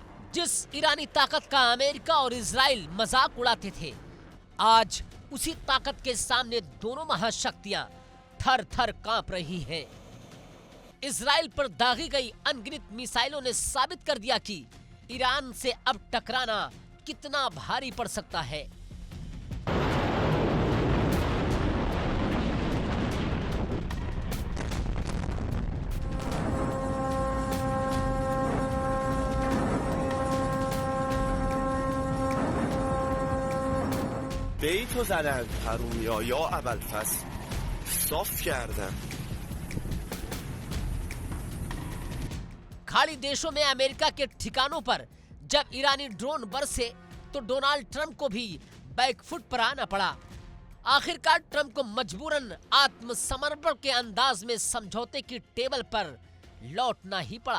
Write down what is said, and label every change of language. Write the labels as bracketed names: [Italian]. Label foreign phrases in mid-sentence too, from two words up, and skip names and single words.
[Hindi] जिस ईरानी ताकत का अमेरिका और इजराइल मजाक उड़ाते थे, आज उसी ताकत के सामने दोनों महाशक्तियां थर थर कांप रही हैं। इजराइल पर दागी गई अनगिनत मिसाइलों ने साबित कर दिया कि ईरान से अब टकराना कितना भारी पड़ सकता है। [Persian] به ای تو زدن حرومیا یا ابوالفضل صاف کردم. [Hindi] खाड़ी देशों में अमेरिका के ठिकानों पर जब ईरानी ड्रोन बरसे तो डोनाल्ड ट्रंप को भी बैकफुट पर आना पड़ा। आखिरकार ट्रंप को मजबूरन आत्मसमर्पण के अंदाज में समझौते की टेबल पर लौटना ही पड़ा।